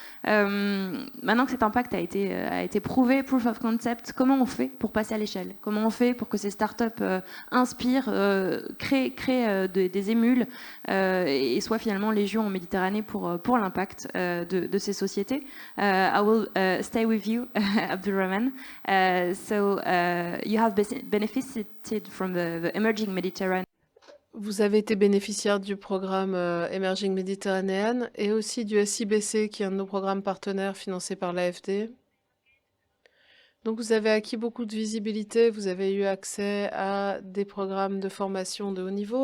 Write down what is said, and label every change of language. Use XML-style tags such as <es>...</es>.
<fr>Maintenant que cet impact a été prouvé,</fr> <en>proof of concept,</en> <fr>comment on fait pour passer à l'échelle? Comment on fait pour que ces start-up inspirent, créent des émules et soient finalement légion en Méditerranée pour l'impact de ces sociétés?</fr> <en>I will stay with you, Abdulrahman. You have benefited from the Emerging Mediterranean.</en> <fr>Vous avez été bénéficiaire du programme Emerging Mediterranean et aussi du SIBC, qui est un de nos programmes partenaires financés par l'AFD. Donc vous avez acquis beaucoup de visibilité, vous avez eu accès à des programmes de formation de haut niveau.</fr>